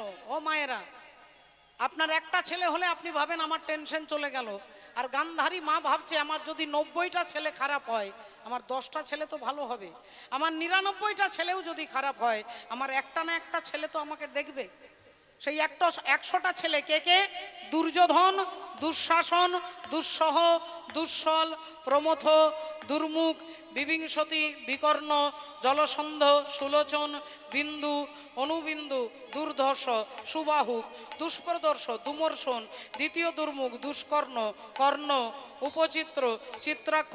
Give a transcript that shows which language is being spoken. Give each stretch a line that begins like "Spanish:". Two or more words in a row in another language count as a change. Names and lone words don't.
Bangla: ও মায়েরা, আপনার একটা ছেলে হলে আপনি ভাবেন আমার টেনশন চলে গেল, আর গান্ধারী মা ভাবছে আমার যদি 90টা ছেলে খারাপ হয় আমার 10টা ছেলে তো ভালো হবে, আমার 99টা ছেলেও যদি খারাপ হয় আমার একটা না একটা ছেলে তো আমাকে দেখবে। সেই 100টা ছেলে কে কে? দুর্যোধন, দুঃশাসন, দুঃসহ, দুঃসল, প্রমথ, দুর্মুখ, বিবিংশতি বিকর্ণ জলসন্ধ সুলোচন বিন্দু অনুবিন্দু দুর্ধর্ষ সুবাহুক দুষ্প্রদর্শ দুমর্শন দ্বিতীয় দুর্মুখ দুষ্কর্ণ কর্ণ উপচিত্র চিত্রাক্ষ